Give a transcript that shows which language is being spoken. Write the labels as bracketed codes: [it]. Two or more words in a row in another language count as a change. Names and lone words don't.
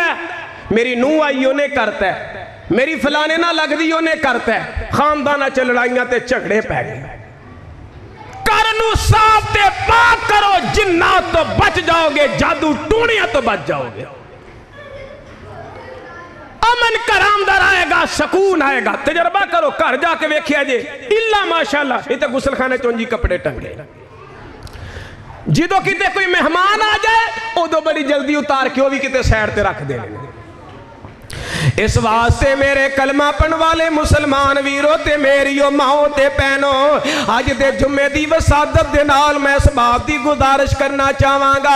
[pa] ਮੇਰੀ ਨੂੰਹ ਆਈ ਉਹਨੇ ਕਰਤਾ, ਮੇਰੀ ਫਲਾਣੇ ਨਾਲ ਲੱਗਦੀ ਉਹਨੇ ਕਰਤਾ, ਖਾਨਦਾਨਾਂ 'ਚ ਲੜਾਈਆਂ ਤੇ ਝਗੜੇ ਪੈ ਗਏ। ਘਰ ਨੂੰ ਸਾਫ਼ ਤੇ ਪਾਕ ਕਰੋ, ਜਿन्नात ਤੋਂ ਬਚ ਜਾਓਗੇ, ਜਾਦੂ ਟੂਣਿਆਂ ਤੋਂ ਬਚ ਜਾਓਗੇ। ਅਮਨ ਘਰਾਂ ਦਾ ਆਏਗਾ, ਸਕੂਨ ਆਏਗਾ। ਤਜਰਬਾ ਕਰੋ, ਘਰ ਜਾਕੇ ਵੇਖਿਆ ਜੇ, ਇੱਲਾ ਮਾਸ਼ਾਅੱਲਾਹ ਇੱਥੇ ਗੁਸਲਖਾਨੇ ਚੋਂਜੀ ਕੱਪੜੇ ਟੰਗੇ। ਜਦੋਂ ਕਿਤੇ ਕੋਈ ਮਹਿਮਾਨ ਆ ਜਾਏ ਓਦੋਂ ਬੜੀ ਜਲਦੀ ਉਤਾਰ ਕੇ ਵੋ ਭੀ ਕਿਤੇ ਸਾਈਡ ਤੇ ਰੱਖ ਦੇਣੇ। ਇਸ ਵਾਸਤੇ ਮੇਰੇ ਕਲਮਾ ਪੜ੍ਹਨ ਵਾਲੇ ਮੁਸਲਮਾਨ ਵੀਰੋ ਤੇ ਮੇਰੀਓ ਮਾਓ ਤੇ ਭੈਣੋ, ਅੱਜ ਦੇ ਜੁੰਮੇ ਦੀ ਵਸਾਦਤ ਦੇ ਨਾਲ ਮੈਂ ਇਸ ਬਾਤ ਦੀ ਗੁਜ਼ਾਰਿਸ਼ ਕਰਨਾ ਚਾਹਾਂਗਾ।